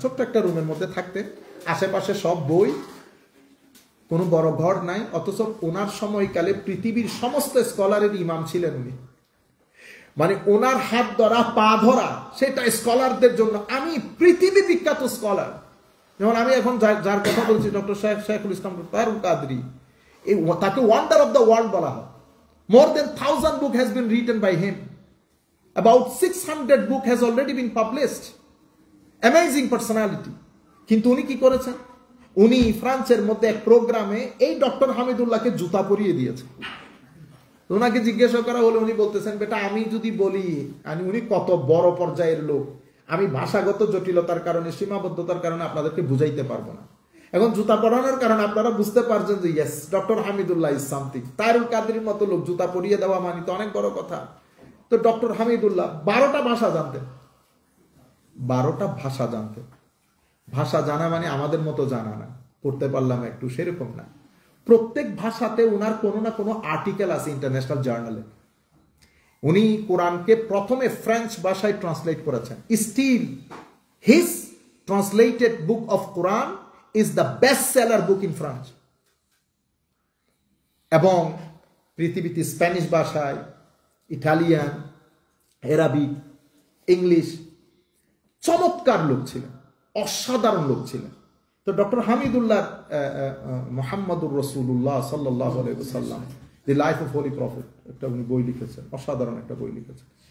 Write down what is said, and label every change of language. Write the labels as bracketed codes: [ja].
[bn] ছোট্ট একটা রুমের মধ্যে থাকতেন, আশেপাশে সব বই, কোনো বড় ঘর নাই, অথচ ওনার সময়কালে পৃথিবীর সমস্ত স্কলারের ইমাম ছিলেন উনি। মানে ওনার হাত ধরা, পা ধরা, সেটা স্কলারদের জন্য, আমি পৃথিবী বিখ্যাত স্কলার। যেমন আমি এখন যার কথা বলছি, ডক্টর শেখুল ইসলাম ফারুক কাদরি, তাকে [en] wonder of the world [bn] বলা হয়। [en] More than 1,000 book has been written by him. About 600 book has already been published. Amazing personality. [bn] কিন্তু উনি কি করেছেন? উনি ফ্রান্সের মধ্যে এক প্রোগ্রামে এই ডক্টর হামিদুল্লাহকে জুতা পরিয়ে দিয়েছেন। ওনাকে জিজ্ঞাসা করা হলো, উনি বলতেছেন, বেটা আমি যদি বলি, উনি কত বড় পর্যায়ের লোক, আমি ভাষাগত জটিলতার কারণে, সীমাবদ্ধতার কারণে আপনাদেরকে বুঝাইতে পারবো না। এখন জুতা পরানোর কারণে আপনারা বুঝতে পারছেন যে [en] Yes, doctor Hamidullah is something. [bn] Tarul কাদরির মতো লোক জুতা পরিয়ে দেওয়া মানে তো অনেক বড় কথা। তো ডক্টর হামিদুল্লাহ 12টা ভাষা জানতেন। 12টা ভাষা জানতেন। ভাষা জানা মানে আমাদের মতো জানা না, পড়তে পারলাম একটু, সেরকম না। প্রত্যেক ভাষাতে উনার কোনো না কোনো আর্টিকেল আছে ইন্টারন্যাশনাল জার্নালে। উনি কোরআনকে প্রথমে ফ্রেঞ্চ ভাষায় ট্রান্সলেট করেছেন। [en] Still his translated book of Quran is the best seller book in France. [bn] এবং পৃথিবীতে স্প্যানিশ ভাষায়, ইটালিয়ান, আরবিক, ইংলিশ, চমৎকার লোক ছিলেন, অসাধারণ লোক ছিলেন। তো ডক্টর হামিদুল্লাহ মুহাম্মদুর রাসূলুল্লাহ সাল্লাল্লাহু আলাইহি ওয়াসাল্লাম, দি লাইফ অফ হোলি প্রফেট, একটা উনি বই লিখেছেন, অসাধারণ একটা বই লিখেছেন।